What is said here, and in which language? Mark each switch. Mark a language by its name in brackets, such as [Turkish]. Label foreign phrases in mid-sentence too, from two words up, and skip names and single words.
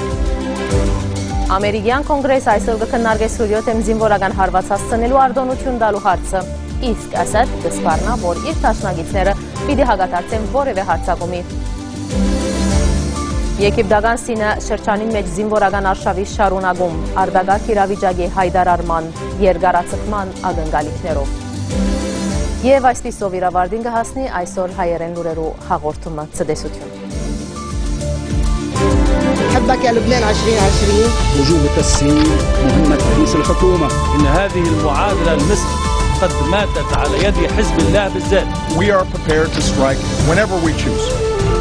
[Armenian] Ամերիկյան կոնգրես այսօր կքննարկի Սուրիո թեմ զինվորական հարված հասցնելու արտոնություն տալու հարցը, իսկ Ասադ կսպառնա, որ իր դաշնակիցները պիտի հագադարձեն որևէ հարձակումի։ Եգիպտական Սինը շրջանին մեջ զինվորական արշավի շարունակում, արտակարգ իրավիճակի հայտարարման, երկարացման ակնկալիքներով։ Եվ այսպիսով իրավարտին կհասնի այսօր հայերեն լուրերու հաղորդումը ցտեսություն։ [Arabic] حبك يا لبنان 2020 وجوب تسهيل مهمة رئيس الحكومة. إن هذه المعادلة المصر قد ماتت على يد حزب الله بالذات. [English] We are prepared to strike whenever we choose.